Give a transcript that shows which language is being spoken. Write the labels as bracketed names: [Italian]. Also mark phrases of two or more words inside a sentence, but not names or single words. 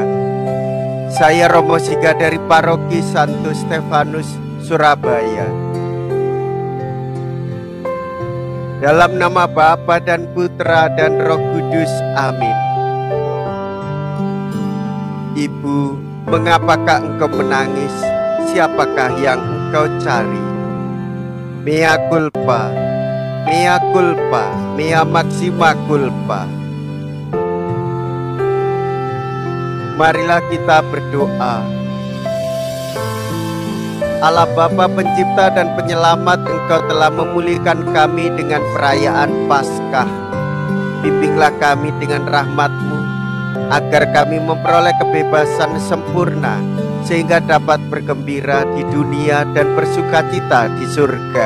[Indonesian] Saya Romo Siga dari Paroki Santo Stefanus, Surabaya. Dalam nama Bapa dan Putra dan Roh Kudus, amin. Ibu, mengapakah engkau menangis? Siapakah yang engkau cari? [Latin] Mea culpa, mea culpa, mea maxima culpa. [Indonesian] Marilah kita berdoa. Allah Bapa Pencipta dan Penyelamat, Engkau telah memulihkan kami dengan perayaan Paskah. Bimbinglah kami dengan rahmat-Mu, agar kami memperoleh kebebasan sempurna, sehingga dapat bergembira di dunia dan bersukacita di surga.